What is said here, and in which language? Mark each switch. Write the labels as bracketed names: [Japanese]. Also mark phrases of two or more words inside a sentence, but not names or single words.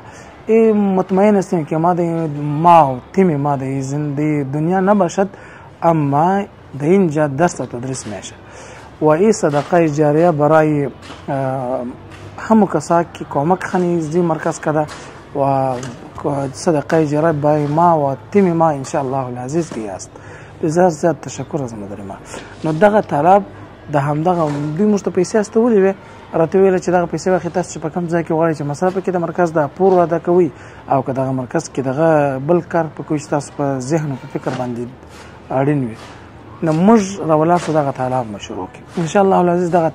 [Persian] این مطمئن هستیم که ما و تیم ما در دنیا نباشد اما در اینجا درس و تدریس میشه و این صدقه جاریه برای همو کسا که کمک خانی زی مرکز کرده و صدقه جاریه برای ما و تیم ما [Arabic] انشاءالله العزیز [Persian] کی است. بسیار زیاد تشکر از مادر ما. [Pashto] نو دغه طلب د همدغه دوی موږ ته پیسې استولې وې راته ویل چې دغه پیسې واخلئ تاسو چې په کوم ځای کې غواړئ چې مصرف کړئ د مرکز د پور ادا کوئ او که دغه مرکز کې دغه بل کار په کوئ چې تاسو په ذهن او په فکر باندې اړین وي نو موږ راولاړ شو دغه طالب به شروع کړو [Arabic] انشاءالله العزیز [Pashto] دغه